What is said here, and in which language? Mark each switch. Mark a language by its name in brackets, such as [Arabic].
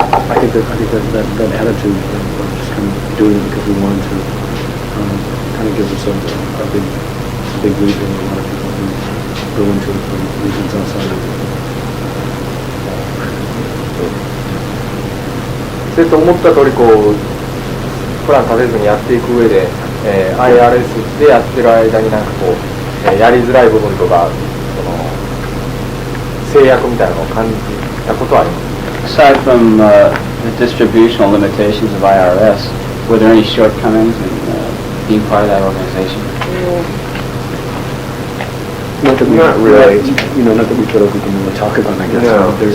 [English] I think that attitude of just kind of doing it because we wanted to kind of gives us a big leap in a lot of people who go into it from reasons outside of it. [Japanese] でと思った通りこうプラン立てずにやっていく上で、IRS でやってる間になんかこう、やりづらい部分とかその制約みたいなのを感じたことはあります。 [English] Aside from the distributional limitations of IRS, were there any shortcomings in being part of that organization? Not really. Not that we feel like we can really talk about it, I guess. No.